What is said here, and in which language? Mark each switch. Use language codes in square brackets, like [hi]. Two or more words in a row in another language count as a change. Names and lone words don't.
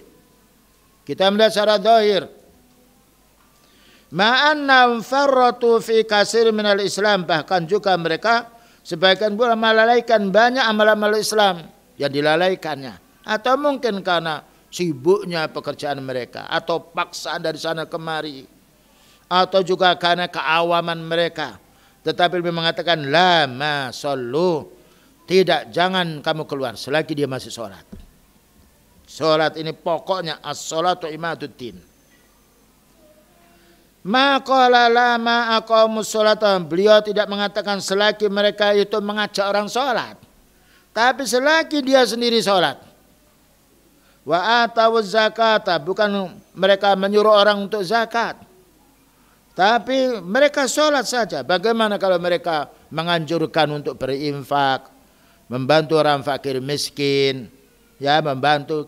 [id] Kita melihat secara zahir. [ar] مع أنهم فرطوا في كثير من الإسلام, [id] bahkan juga mereka sebagian pula melalaikan banyak amal-amal Islam yang dilalaikannya, atau mungkin karena sibuknya pekerjaan mereka, atau paksaan dari sana kemari, atau juga karena keawaman mereka. Tetapi lebih mengatakan [ar] لا ما صلوا, [id] tidak, jangan kamu keluar selagi dia masih sholat. Sholat ini pokoknya [ar] الصلاة عماد الدين. ما قال لا ما أقاموا الصلاة, [id] beliau tidak mengatakan selagi mereka itu mengajak orang sholat, tapi selagi dia sendiri sholat. [ar] وآتوا الزكاة, [id] bukan mereka menyuruh orang untuk zakat, tapi mereka sholat saja. Bagaimana kalau mereka menganjurkan untuk berinfak, membantu orang fakir miskin, membantu.